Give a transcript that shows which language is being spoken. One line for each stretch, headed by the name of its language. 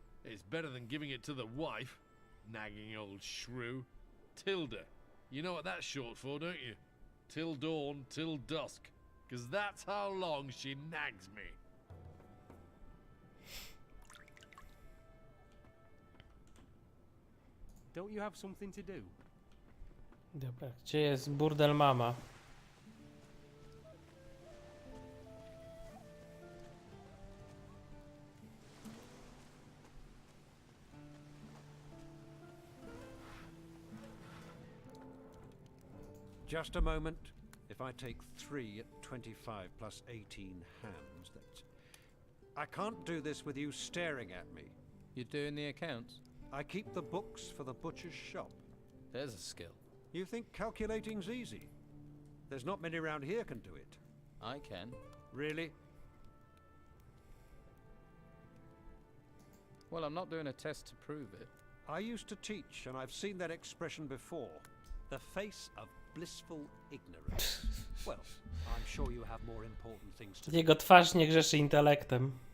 English: It's better than giving it to the wife. Nagging old shrew. Tilda. You know what that's short for, don't you? Till dawn, till dusk. 'Cause that's how long she nags me. Don't you have something to do?
Polish: Dobra, gdzie jest burdel mama?
English: Just a moment. If I take 3 at 25 plus 18 hams, that's... I can't do this with you staring at me. You're doing the accounts? I keep the books for the butcher's shop. There's a skill. You think calculating's easy? There's not many around here can do it. I can. Really? Well, I'm not doing a test to prove it. I used to teach, and I've seen that expression before. The face of blissful ignorance. Well, I'm sure you have more important things to do.
Polish: Jego twarz nie grzeszy intelektem.